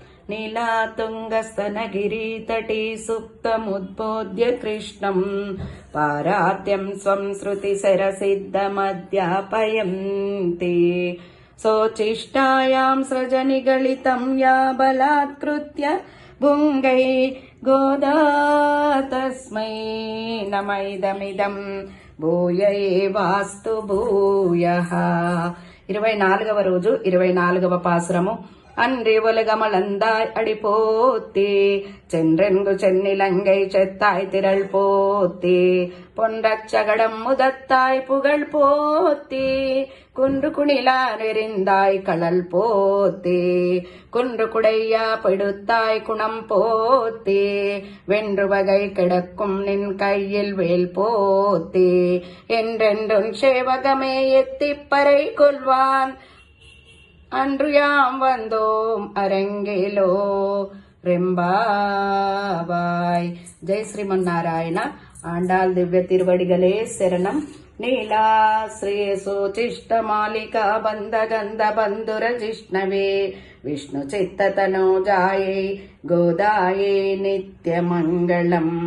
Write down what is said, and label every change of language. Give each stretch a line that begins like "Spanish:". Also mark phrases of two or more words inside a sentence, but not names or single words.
Sanskrit: నీలాతుంగస్తనగిరీతటీ సుప్తముద్బోధ్య కృష్ణం పారాద్యం స్వం శృతి శరసిద్ధమధ్యాపయంతి శోచిష్టాయాం సృజనిగళితం యా బలాత్కృత్య భుంగై గోదా తస్మై నమైదమిదం భూయ ఏవాస్తు భూయః.
Telugu: 24వ రోజు 24వ పాసురము.
Tamil: அன்றி உலகமளந்தாய் அடி போத்தி சென்றென்கு சென்னிலங்கை செத்தாய் திரள் போத்தி பொன்றச்சகடம் முதத்தாய் புகழ் போத்தி குன்று குணிலா நெறிந்தாய் கடல் போத்தி குன்று குடையா படுத்தாய் குணம் போத்தி வென்று வகை கிடக்கும் நின் கையில் வேல் போத்தி என்றென்றும் சேவகமே எத்திப்பறை கொள்வான் அன்று யாம் வந்தோம் அரங்கிலோ రెంబావాయ్.
Telugu: జై శ్రీమన్నారాయణ. ఆండాల్
Tamil: திவ்ய திருவடிகளே சரணம்.
Sanskrit: నీలా శ్రేయసోచిష్టమాలిక బంధగంధ బంధుర జిష్ణవే విష్ణు చిత్తతనోజాయై గోదాయై నిత్యమంగళం.